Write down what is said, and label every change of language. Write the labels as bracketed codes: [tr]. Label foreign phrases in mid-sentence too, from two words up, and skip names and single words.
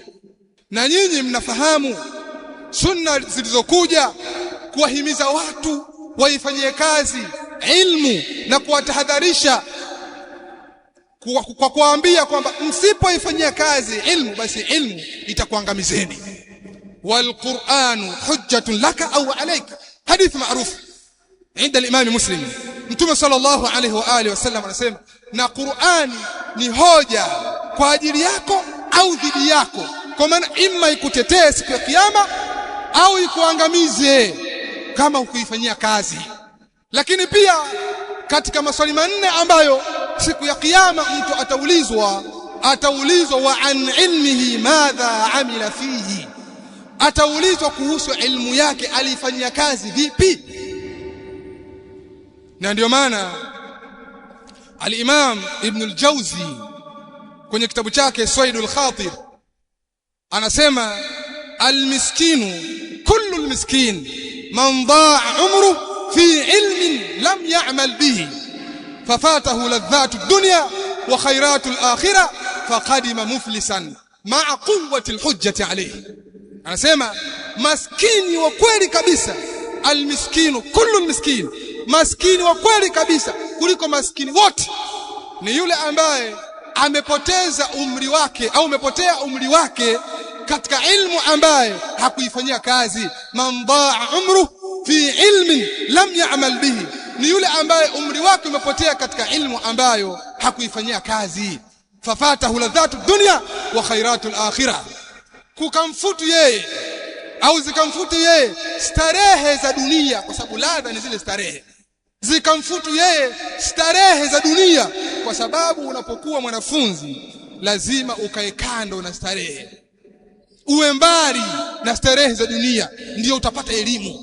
[sw] Na nyinyi mnafahamu sunna zilizokuja kuwahimiza watu waifanyie kazi ilmu na kuwatahadharisha kwa kuambia kwamba msipoifanyia kazi ilmu basi ilmu itakuangamizeni. [ar] والقرآن حجة لك أو عليك, [sw] hadith maarufu [ar] عند الإمام مسلم [sw] Mtume [ar] صلى الله عليه وعلى آله وسلم [sw] anasema, na Qur'ani ni hoja kwa ajili yako au dhidi yako, kwa maana imma ikutetee siku ya kiyama au ikuangamize kama ukuifanyia kazi. Lakini pia katika maswali manne ambayo siku ya kiyama mtu ataulizwa [ar] وعن علمه ماذا عمل فيه, [sw] ataulizwa kuhusu ilmu yake alifanyia kazi vipi. Na ndio maana al-Imam Ibn al-Jawzi kwenye kitabu chake Saidul Khatir anasema, [ar] المسكين كل المسكين من ضاع عمره في علم لم يعمل به ففاته لذات الدنيا وخيرات الآخرة فقدم مفلسا مع قوة الحجة عليه. [sw] Anasema maskini wa kweli kabisa, [ar] المسكين كل المسكين, [sw] maskini wa kweli kabisa kuliko maskini wote ni yule ambaye amepoteza umri wake au umepotea umri wake katika ilmu ambaye hakuifanyia kazi. [ar] من ضاع عمره في علم لم يعمل به, [sw] ni yule ambaye umri wake umepotea katika ilmu ambayo hakuifanyia kazi. [ar] ففاته لذات الدنيا وخيرات الآخرة, [sw] kukamfutu yeye au zikamfutu yeye starehe za dunia, kwa sababu ladha ni zile starehe. Zikamfutu yeye starehe za dunia, kwa sababu unapokuwa mwanafunzi lazima ukae kando na starehe, uwe mbali na starehe za dunia, ndio utapata elimu.